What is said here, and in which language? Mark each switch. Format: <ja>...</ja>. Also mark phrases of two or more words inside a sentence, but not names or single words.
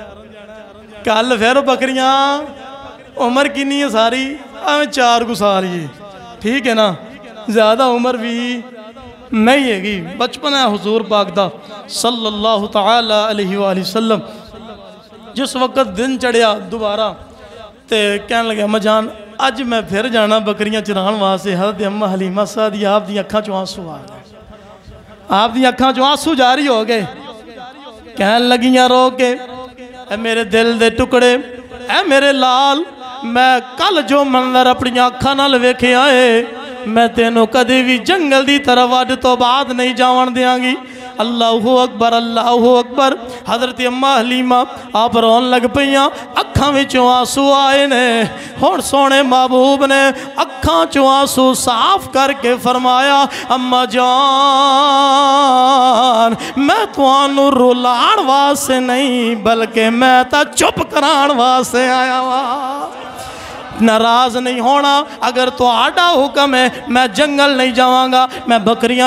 <pa>کل پھر بکریاں، عمر کنی ہے ساری 4 سال یہ ٹھیک ہے نا زیادہ عمر بھی نہیں ہے گی بچپن ہے حضور پاک دا</pa> <ar>صلی اللہ تعالی علیہ وآلہ وسلم</ar> <pa>جس وقت دن چڑھیا دوبارہ تے کہنے لگے اماں جان اج میں پھر جانا بکریاں چران واسطے حضرت اماں حلیمہ سعدیہ آپ دی اکھاں چوں آنسو آ گئے آپ دی اکھاں چوں آنسو جاری ہو گئے کہنے لگیاں رو کے اے میرے دل دے ٹکڑے اے میرے لال میں کل جو منظر اپنی اکھاں نال ویکھے آئے میں تینوں کدے بھی جنگل دی طرف اج تو بعد نہیں جاون دیاں گی</pa> <ar>اللہ اکبر اللہ اکبر</ar> <pa>حضرت اماں حلیمہ آپ رون لگ پئیاں اکھاں وچوں آنسو آئے نے ہن سونے محبوب نے اکھاں چوں آنسو صاف کر کے فرمایا اماں جان میں تانوں رولان واسطے نہیں بلکہ میں تا چپ کران واسطے آیا ہاں ناراض نہیں ہونا اگر تو آڈا حکم ہے میں جنگل نہیں جاواں گا میں بکریاں</pa>